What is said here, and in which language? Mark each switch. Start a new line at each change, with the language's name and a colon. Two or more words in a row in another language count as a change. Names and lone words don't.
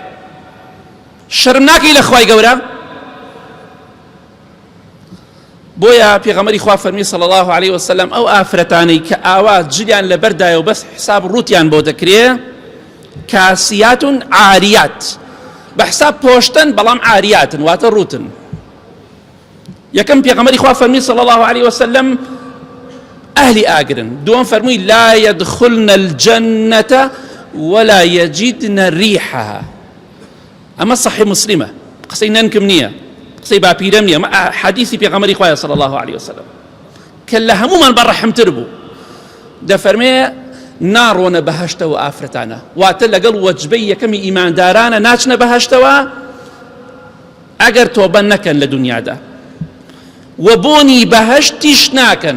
Central Kurdish: شەرم ناکەی لە خوای گەورە؟ بۆیە پێغەمبەری خوا فەرمی
Arabic: صلی الله عليه وسلم
Central Kurdish: ئەو ئافرەتانەی کە ئاوا جلیان لەبەردایە و بەس حساب ڕوتیان بۆ دەکرێ،
Arabic: کاسیات عاریات،
Central Kurdish: بەحساب پۆشتن بەڵام عاریاتن، واتە ڕوتن. یەکەم پێغەمبەری خوا فەرمی
Arabic: صلی الله عليه وسلم
Central Kurdish: ئەهلی ئاگرن. دووەم فەرمووی
Arabic: لا يدخلن الجنة ولا يجدن ريحها.
Central Kurdish: ئەمە صحیح مسلمە، قسەی نەنکم نییە، قسەی باپیرەم نییە، حەدیثی پێغەمبەری خوایە
Arabic: صلی الله عليه وسلم
Central Kurdish: کە لە هەمومان بەڕەحمتر بوو. دەفەرمێ ناڕۆنە بەهەشتەوە ئافرەتانە، واتە لەگەڵ وەجبەی یەکەمی ئیماندارانە ناچنە بەهەشتەوە ئەگەر تۆبە نەکەن لە دنیادا، و بۆنی بەهەشتیش ناکەن.